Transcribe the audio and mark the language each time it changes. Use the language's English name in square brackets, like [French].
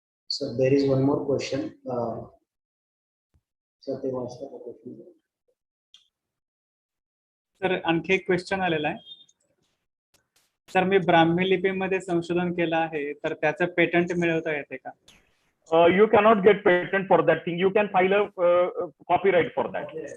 [English] So there is one more question. So they want the question. [Marathi] Sir आणखी एक question आलेला आहे. Sir मी ब्राह्मी लिपीमध्ये संशोधन केलं आहे तर त्याचं पेटंट मिळवता येते का? [English] You cannot get patent for that thing. You can file a copyright for that.